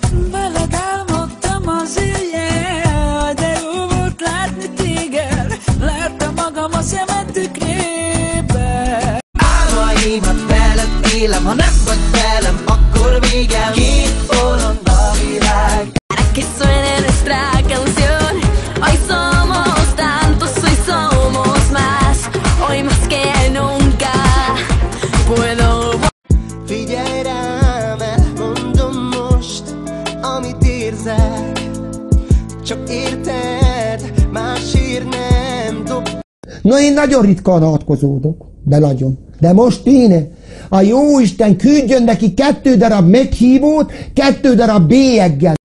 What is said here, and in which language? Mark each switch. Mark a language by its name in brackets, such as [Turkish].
[Hungarian] Veled álmodtam az éjjel, de jó volt látni téged, láttam magam a szemed tükrébe. Álmaimat veled élem, ha nem vagy velem, akkor végem. Két bolond a világ. [Spanish] Que suene nuestra canción. Hoy somos tantos, hoy somos más. Hoy más que nunca puedo. [Hungarian] Figyelj rám, elmondom most, amit érzek. Csak érted, más ír nem dob. Na, én nagyon ritkán átkozódok, de nagyon. De most én, a jóisten küldjön neki 2 darab meghívót, 2 darab bélyeggel.